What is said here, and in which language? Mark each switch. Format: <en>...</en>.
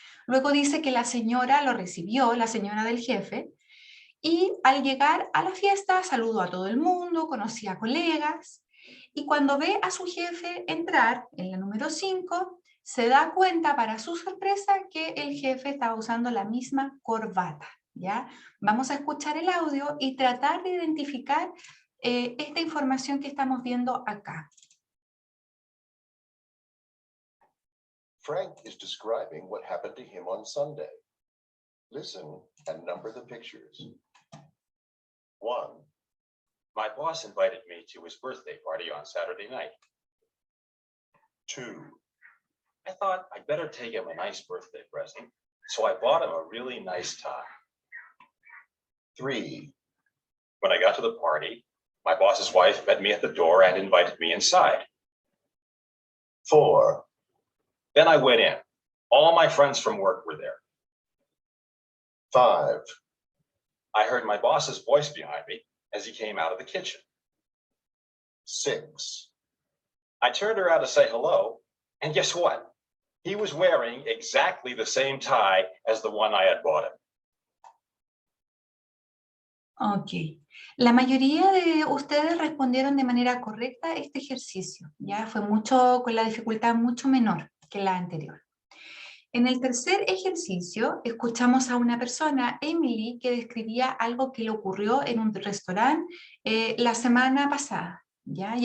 <es>Luego dice que la señora lo recibió, la señora del jefe, y al llegar a la fiesta saludó a todo el mundo, conocía a colegas, y cuando ve a su jefe entrar en la número 5, se da cuenta para su sorpresa que el jefe estaba usando la misma corbata, ¿ya? Vamos a escuchar el audio y tratar de identificar esta información que estamos viendo acá.</es> <en>Frank is describing what happened to him on Sunday. Listen and number the pictures. 1, My boss invited me to his birthday party on Saturday night. 2, I thought I'd better take him a nice birthday present, so I bought him a really nice tie. 3, When I got to the party, my boss's wife met me at the door and invited me inside. 4, Then I went in. All my friends from work were there. 5, I heard my boss's voice behind me as he came out of the kitchen. 6, I turned around to say hello, and guess what? He was wearing exactly the same tie as the one I had bought him. Ok.</en> <es>La mayoría de ustedes respondieron de manera correcta este ejercicio, ya fue con la dificultad mucho menor que la anterior. En el tercer ejercicio escuchamos a una persona, Emily, que describía algo que le ocurrió en un restaurante la semana pasada, ¿ya?</es>